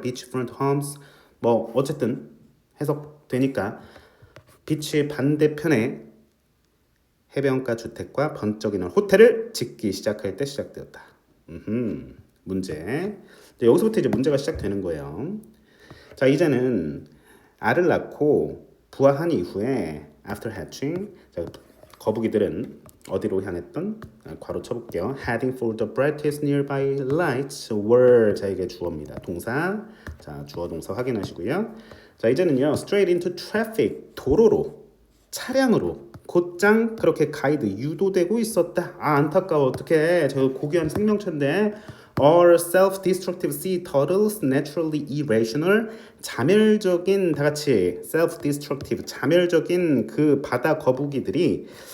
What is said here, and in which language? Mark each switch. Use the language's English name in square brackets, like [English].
[English] beachfront homes [Korean] 뭐 어쨌든 해석되니까 비치 반대편에 해변가 주택과 번쩍이는 호텔을 짓기 시작할 때 시작되었다. 문제. 여기서부터 이제 문제가 시작되는 거예요. 자, 이제는 알을 낳고 부화한 이후에 [English] after hatching [Korean] 자, 거북이들은 어디로 향했던? 괄호 쳐볼게요. [English] Heading for the brightest nearby lights were [Korean] 자 이게 주어입니다. 동사 자 주어 동사 확인하시고요. 자 이제는요 [English] straight into traffic [Korean] 도로로 차량으로 곧장 그렇게 가이드 유도되고 있었다. 아 안타까워 어떡해 저 고귀한 생명체인데 [English] All self-destructive sea turtles naturally irrational [Korean] 자멸적인 다 같이 self-destructive 자멸적인 그 바다 거북이들이